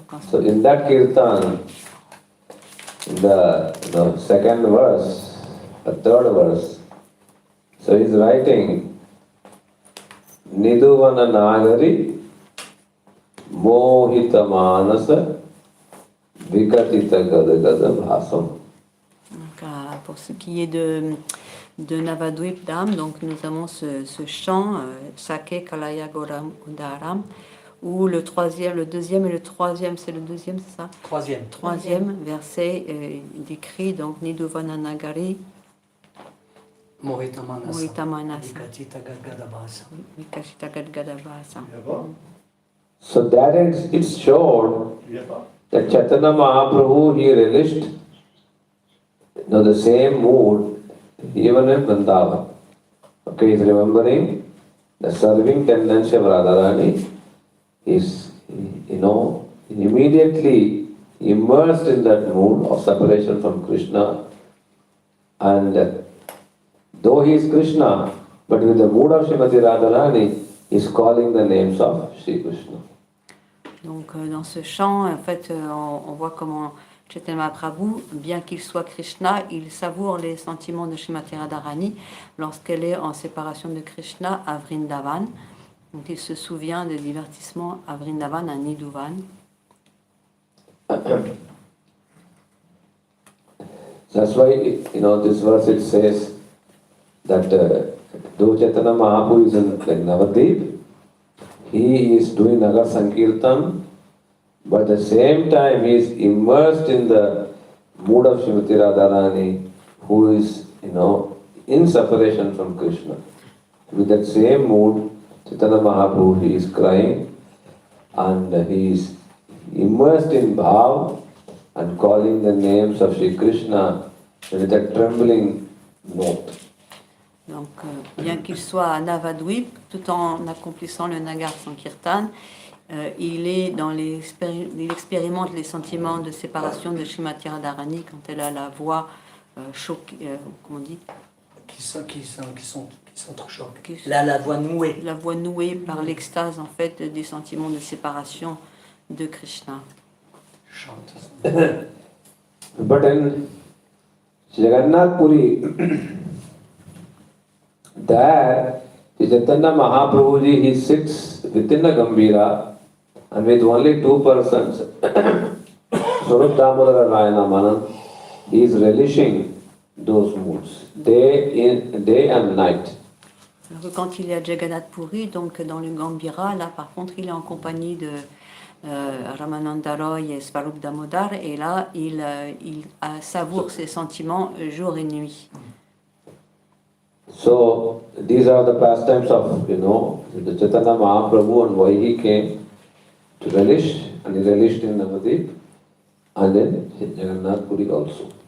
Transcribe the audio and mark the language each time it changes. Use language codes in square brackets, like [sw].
[en] So in that kirtan, in the second verse, the third verse, so he is writing [sa] Niduvana Nagari Mohita Manasa Vikatita Gadagada Bhasam. [fr] Donc, pour ce qui est de Navadvip Dham, donc nous avons ce chant Sake Kalaya Gauram Udaram, où le deuxième et le troisième, c'est le deuxième, c'est ça? Troisième verset, il décrit donc [sa] Niduvana Nagari Mohita Manasa. Mohita Manasa. Vikachita Gadgadabhasa. Vikashita Gadgadabhasa. [en] So that it showed that Chaitanya Mahaprabhu, he relished the same mood even in Vrindavan. Okay, he's remembering the serving tendency of Radharani. He's, immediately immersed in that mood of separation from Krishna. And though he is Krishna, but with the mood of Srimati Radharani, he's calling the names of Sri Krishna. [fr] Donc dans ce chant, en fait, on voit comment Chaitanya Mahaprabhu, bien qu'il soit Krishna, il savoure les sentiments de Srimati Radharani lorsqu'elle est en séparation de Krishna à Vrindavan. Donc il se souvient des divertissements à Vrindavan, à Nidhuvan. [en] That's why, this verse it says that though Chaitanya Mahaprabhu is in Navadvip, he is doing Nagar Sankirtan, but at the same time he is immersed in the mood of Srimati Radharani, who is, in separation from Krishna. With that same mood, Chaitanya Mahaprabhu, he is crying and he is immersed in bhav and calling the names of Sri Krishna with a trembling note. [fr] Donc, bien qu'il soit à Navadvip, tout en accomplissant le Nagar Sankirtan, il expérimente les sentiments de séparation de Srimati Radharani quand elle a la voix choquée, comment on dit? Qui sont trop choqués. La voix nouée. La voix nouée par l'extase, en fait, des sentiments de séparation de Krishna. Chante. [en] But in Jagannath Puri, there, Chaitanya Mahaprabhuji, he sits within the Gambhira and with only two persons, Swarup Damodara Rayana Manan, he is relishing those moods, day and night. [fr] Alors que quand il est à Jagannath Puri, donc dans le Gambhira, là par contre il est en compagnie de Ramananda Roy et Swarup Damodar, et là il savoure ses sentiments jour et nuit. [en] So these are the pastimes of, the Chaitanya Mahaprabhu and why he came to relish, and he relished in Navadip and then in Jagannath Puri also.